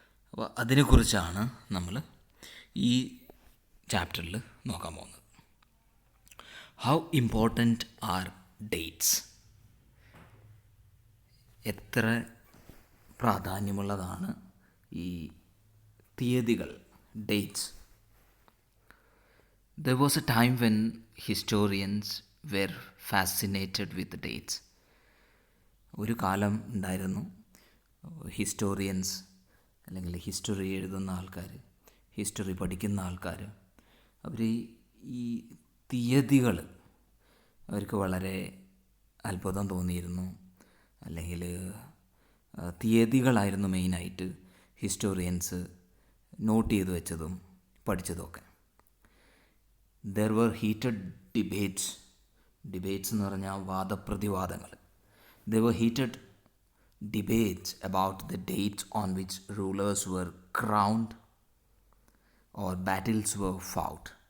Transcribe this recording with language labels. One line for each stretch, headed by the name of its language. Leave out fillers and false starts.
Malayalam: അപ്പോൾ അതിനെക്കുറിച്ചാണ് നമ്മൾ ഈ ചാപ്റ്ററിൽ നോക്കാൻ പോകുന്നത്.
English: How important are dates?
Malayalam: എത്ര പ്രാധാന്യമുള്ളതാണ് ഈ തീയതികൾ, dates.
English: There was a time when historians were fascinated with dates.
Malayalam: ഒരു കാലം ഉണ്ടായിരുന്നു, ഹിസ്റ്റോറിയൻസ് അല്ലെങ്കിൽ ഹിസ്റ്ററി എഴുതുന്ന ആൾക്കാർ, ഹിസ്റ്ററി പഠിക്കുന്ന ആൾക്കാർ, അവർ ഈ തീയതികൾ അവർക്ക് വളരെ അത്ഭുതം തോന്നിയിരുന്നു. അല്ലെങ്കിൽ തീയതികളായിരുന്നു മെയിനായിട്ട് ഹിസ്റ്റോറിയൻസ് നോട്ട് ചെയ്ത് വെച്ചതും പഠിച്ചതുമൊക്കെ.
English: There were heated debates
Malayalam: എന്ന് പറഞ്ഞാൽ വാദപ്രതിവാദങ്ങൾ.
English: There were heated debates about the dates on which rulers were crowned or battles were fought.